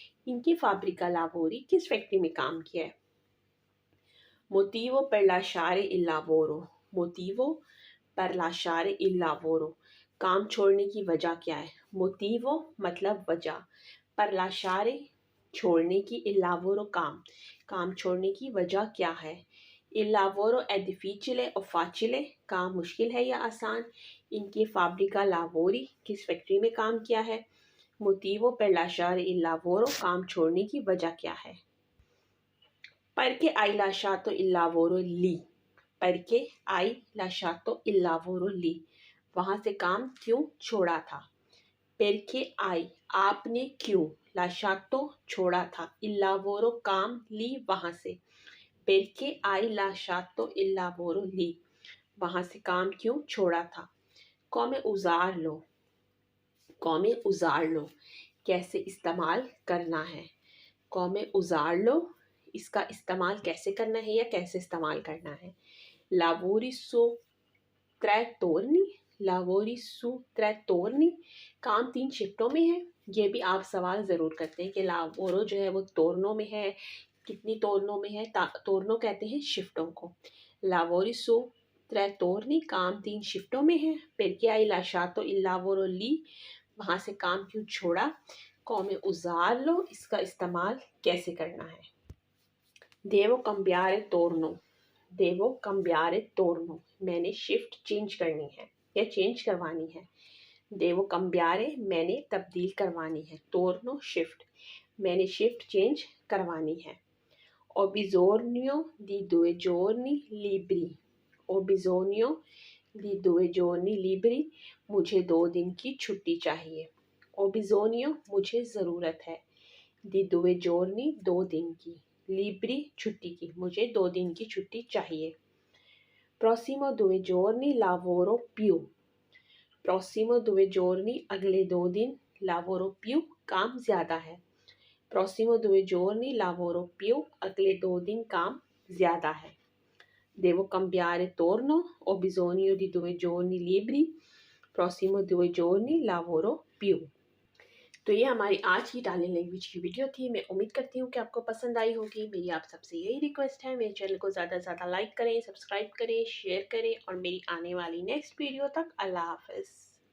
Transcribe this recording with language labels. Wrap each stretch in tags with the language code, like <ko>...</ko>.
<hi>इनकी फैब्रिका लावोरी, किस फैक्ट्री में काम किया है। मोटिवो</hi> <it>per lasciare il lavoro,</it> <hi>मोटिवो per lasciare il lavoro, काम छोड़ने की वजह क्या है। मोटिवो मतलब वजह,</hi> <it>per lasciare</it> <hi>छोड़ने की,</hi> <it>il lavoro</it> <hi>काम, काम छोड़ने की वजह क्या है।</hi> <it>Il lavoro è difficile o facile,</it> <hi>काम मुश्किल है या आसान। इनकी फैब्रिका लावोरी, किस फैक्ट्री में काम किया है। मोटिवो</hi> <it>per lasciare il lavoro,</it> <hi>काम छोड़ने की वजह क्या है।</hi> <it>Perché hai lasciato il lavoro lì? Perché hai lasciato il lavoro lì?</it> <hi>वहां से काम क्यों छोड़ा था।</hi> <it>Perché hai,</it> <hi>आपने क्यों,</hi> <it>lasciato</it> <hi>छोड़ा था,</hi> <it>il lavoro</it> <hi>काम lì वहां से।</hi> <it>Perché hai lasciato il lavoro lì?</it> <hi>वहां से काम क्यों छोड़ा था।</hi> <it>Come usarlo, come usarlo,</it> <hi>कैसे इस्तेमाल करना है।</hi> <it>come usarlo,</it> <hi>इसका इस्तेमाल कैसे करना है या कैसे इस्तेमाल करना है।</hi> <it>lavori su tre turni, lavori su tre turni,</it> <hi>काम 3 शिफ्टों में है। ये भी आप सवाल ज़रूर करते हैं कि लावोरो जो है वो तोरनों में है, कितनी तोरनों में है। तोरनों कहते हैं शिफ्टों को।</hi> <it>lavori su tre turni,</it> <hi>काम 3 शिफ्टों में है।</hi> <it>perché hai lasciato il lavoro lì,</it> <hi>वहाँ से काम क्यों छोड़ा।</hi> <it>come usarlo,</it> <hi>इसका इस्तेमाल कैसे करना है।</hi> <it>devo cambiare turno, devo cambiare turno,</it> <hi>मैंने शिफ्ट चेंज करनी है या चेंज करवानी है।</hi> <it>devo cambiare,</it> <hi>मैंने तब्दील करवानी है। turno शिफ्ट, मैंने शिफ्ट चेंज करवानी है।</hi> <it>ho bisogno di 2 giorni liberi, ho bisogno di 2 giorni liberi,</it> <hi>मुझे 2 दिन की छुट्टी चाहिए।</hi> <it>ho bisogno</it> <hi>मुझे ज़रूरत है,</hi> <it>di 2 giorni</it> <hi>2 दिन की,</hi> <it>liberi</it> <hi>छुट्टी की, मुझे 2 दिन की छुट्टी चाहिए।</hi> <it>prossimo 2 giorni lavoro più, prossimo 2 giorni</it> <hi>अगले 2 दिन,</hi> <it>lavoro più</it> <hi>काम ज़्यादा है।</hi> <it>prossimo 2 giorni lavoro più</it> <hi>अगले 2 दिन काम ज़्यादा है।</hi> <it>devo cambiare turno, ho bisogno di 2 giorni liberi, prossimo 2 giorni lavoro più।</it> <hi>तो ये हमारी आज की इटालियन लैंग्वेज की वीडियो थी। मैं उम्मीद करती हूँ कि आपको पसंद आई होगी। मेरी आप सबसे यही रिक्वेस्ट है, मेरे चैनल को ज़्यादा से ज़्यादा लाइक करें, सब्सक्राइब करें, शेयर करें और मेरी आने वाली नेक्स्ट वीडियो तक अल्लाह हाफ़िज़।</hi>